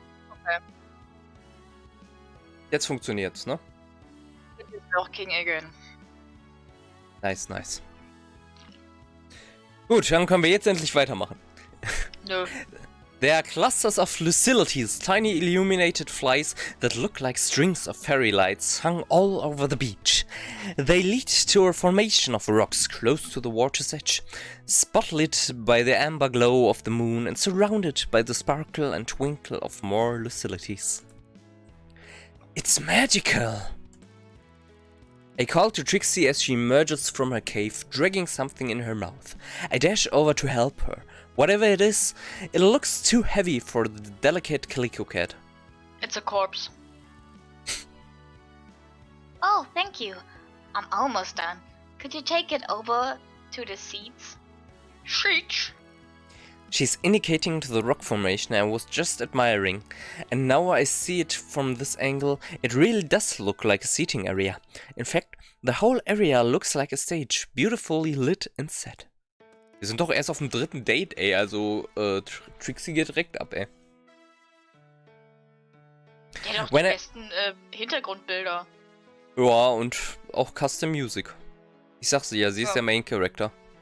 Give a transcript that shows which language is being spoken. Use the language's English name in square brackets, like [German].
[English] Okay. [German] Jetzt funktioniert's, ne? Jetzt ist auch King again. [English] Nice, nice. [German] Gut, dann können wir jetzt endlich weitermachen. Nö. [English] There are clusters of lucilities, tiny illuminated flies that look like strings of fairy lights hung all over the beach. They lead to a formation of rocks close to the water's edge, spotlit by the amber glow of the moon and surrounded by the sparkle and twinkle of more lucilities. It's magical! I call to Trixie as she emerges from her cave, dragging something in her mouth. I dash over to help her. Whatever it is, it looks too heavy for the delicate calico cat. It's a corpse. Oh, thank you. I'm almost done. Could you take it over to the seats? Sheets. She's indicating to the rock formation I was just admiring, and now I see it from this angle, it really does look like a seating area. In fact, the whole area looks like a stage, beautifully lit and set. [German] Wir sind doch erst auf dem 3. Date, ey, also Trixie geht direkt ab, ey. Der hat doch die besten Hintergrundbilder. Ja, und auch Custom Music. Ich sag's dir ja, sie ist der Main Character.